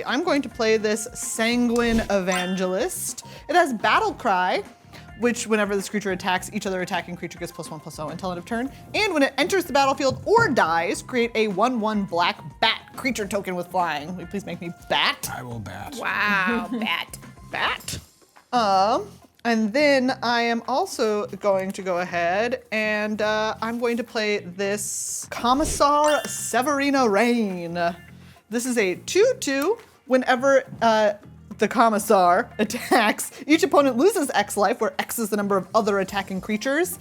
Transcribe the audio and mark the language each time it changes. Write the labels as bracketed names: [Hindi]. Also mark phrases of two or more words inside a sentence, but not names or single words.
[English] I'm going to play this Sanguine Evangelist. It has Battle Cry, which whenever this creature attacks, each other attacking creature gets +1/+0 until end of turn. And when it enters the battlefield or dies, create a 1/1 black bat creature token with flying. Will you please make me bat? I will bat. Wow, bat. Bat. And then I am also going to go ahead and I'm going to play this Commissar Severina Rain. This is a 2/2. Whenever the Commissar attacks, each opponent loses X life, where X is the number of other attacking creatures.